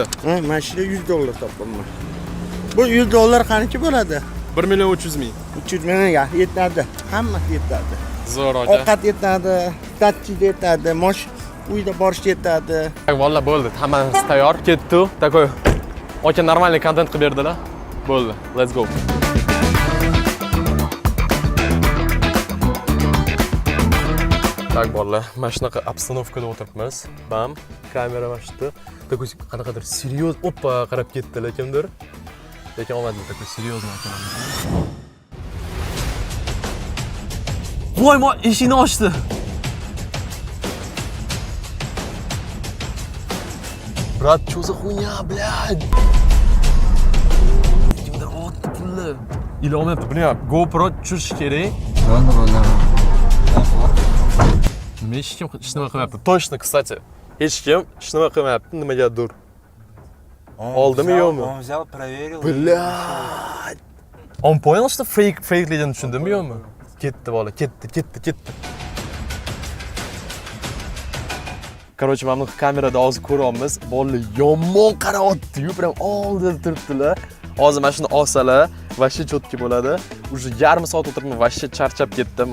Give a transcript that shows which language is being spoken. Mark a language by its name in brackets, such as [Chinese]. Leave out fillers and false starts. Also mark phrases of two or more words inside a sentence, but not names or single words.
[Uzbek] Mana shu $100 topaman. Bu $100 qancha bo'ladi? 1 million 300 ming. 300 mingga yetadi. Hammasi yetadi. Zo'r aka. Ovqat yetadi, taksi yetadi, uyda borish yetadi. Valla bo'ldi, hammasi tayyor. Ketdi. [Russian] Такой очень нормальный [Uzbek] kontent qilib berdilar. Bo'ldi. [English] Let's go. [Uzbek] Так, bolalar, mana shunaqa obstanovkada o'tiribmiz. Bam, kamera mana shu yerda. Такой qanaqadir seryoz, oppa qarab ketdilar kimdir. Lekin olmadi, [Russian] такой серьезный [Uzbek] ekanamiz. Voy, eshikni ochdi. Brat, [Russian] что за хуйня, блядь? [Uzbek] Kimdir otdi pulni. Или olmayapti, bilmayapti. GoPro tushirish kerak. Nima hech kim hech nima qilmayapti. [Russian] Точно, кстати. [Uzbek] Hech kim hech nima qilmayapti, nimagadir. Oldimi yo'qmi? [Russian] Он взял, проверил. Блядь. Он понял, что фейкligini [Uzbek] tushundimi yo'qmi? Ketdi bola, ketdi. Короче, mana bu kamerada hozir ko'ryapmiz. Bolalar yomon qarayapti-yu, prям oldida turibdilar. Hozir mana shuni olsalar, вообще chotki bo'ladi. Уже yarim soat o'tiribman, вообще charchab ketdim.